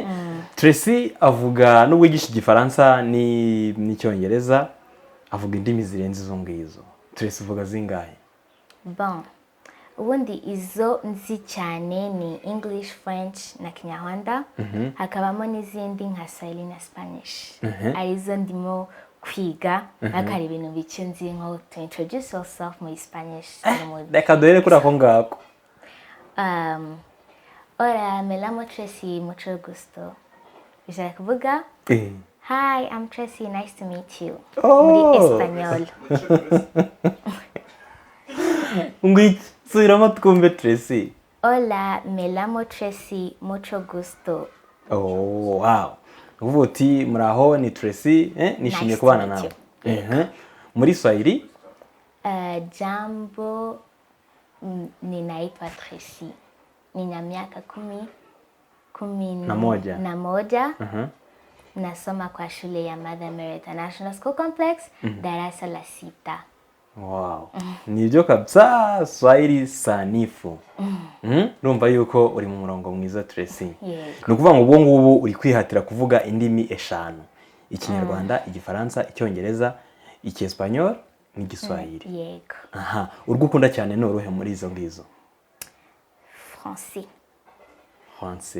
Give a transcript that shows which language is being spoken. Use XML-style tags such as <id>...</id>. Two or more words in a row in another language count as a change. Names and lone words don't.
<rw>Tracy avuga n'ubwigisha igifaransa n'icyongereza avuga indimi zirenze izo ngizo. Tracy uvuga zingahe? Bon ubundi izo nzi cyane ni English, French na Kinyarwanda hakabamo n'izindi nka Swahili na Spanish arizo ndimo kwiga bakari ibintu bike nzi nko</rw> <en>to introduce yourself</en> <rw>mu Spanish. Reka duhere kuri ako ngako.</rw> <es>Hola, me llamo Tracy, mucho gusto.</es> <rw>Bishaka kuvuga?</rw> <en>Hi, I'm Tracy, nice to meet you.</en> <rw>Muri Español. Ngwiki, subiramo twumve Tracy.</rw> <es>Hola, me llamo Tracy, mucho gusto. Wow.</es> <rw>Uvuga uti muraho ni Tracy, nishimiye kubana nawe. Muri Swahili?</rw> <sw>Jambo, ninaitwa Tracy. Nina miaka 11. Nasoma kwa shule ya Mother Mary International School Complex, darasa la 6. Wow.</sw> <rw>Nibyo kabisa Swahili sanifu. Urumva yuko uri mu murongo mwiza Tracy. Ni ukuvuga ngo ubwo ngubu uri kwihatira kuvuga indimi 5. Ikinyarwanda, igifaransa, icyongereza, icyespanol n'igiswahili. Yego. Urwo ukunda cyane ni uruhe muri izo ngizo? Français.</rw>